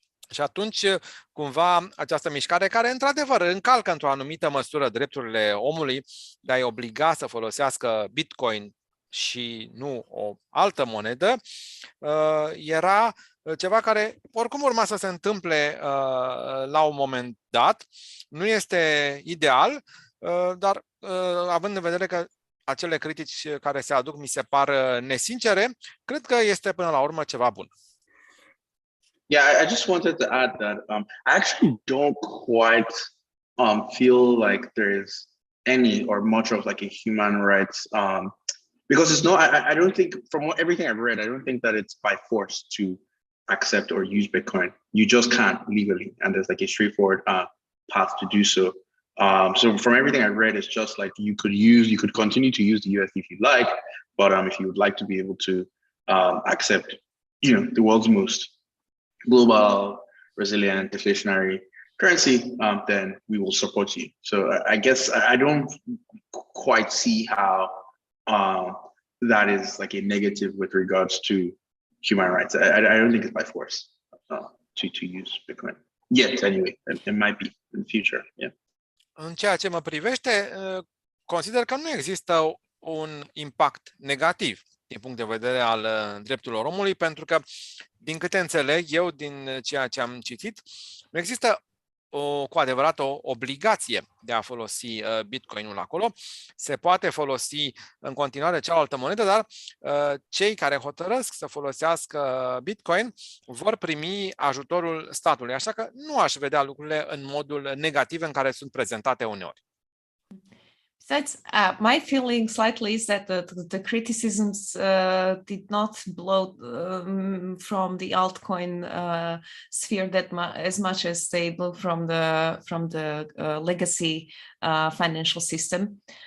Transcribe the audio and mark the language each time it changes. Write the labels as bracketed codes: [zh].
[ro] Și atunci, cumva, această mișcare, care într-adevăr încalcă într-o anumită măsură drepturile omului de a-i obliga să folosească Bitcoin și nu o altă monedă, era ceva care oricum urma să se întâmple la un moment dat. Nu este ideal, dar având în vedere că acele critici care se aduc mi se par nesincere, cred că este până la urmă ceva bun. [en] Yeah, I just wanted to add that I actually don't quite feel like there's any or much of like a human rights because it's no. I don't think, from everything I've read, I don't think that it's by force to accept or use Bitcoin. You just can't legally, and there's like a straightforward path to do so. So from everything I've read, it's just like you could continue to use the USD if you'd like, but if you would like to be able to accept, the world's most global, resilient, deflationary currency, then we will support you. So I guess I don't quite see how that is like a negative with regards to human rights. I don't think it's by force to use Bitcoin yet. Anyway, it might be in the future. Yeah. [ro] În ceea ce mă privește, consider că nu există un impact negativ din punct de vedere al drepturilor omului, pentru că, din câte înțeleg eu, din ceea ce am citit, nu există cu adevărat o obligație de a folosi Bitcoinul acolo. Se poate folosi în continuare cealaltă monedă, dar cei care hotărăsc să folosească Bitcoin vor primi ajutorul statului. Așa că nu aș vedea lucrurile în modul negativ în care sunt prezentate uneori. [en] Besides, my feeling slightly is that the criticisms did not blow from the altcoin sphere as much as they blew from the legacy financial system,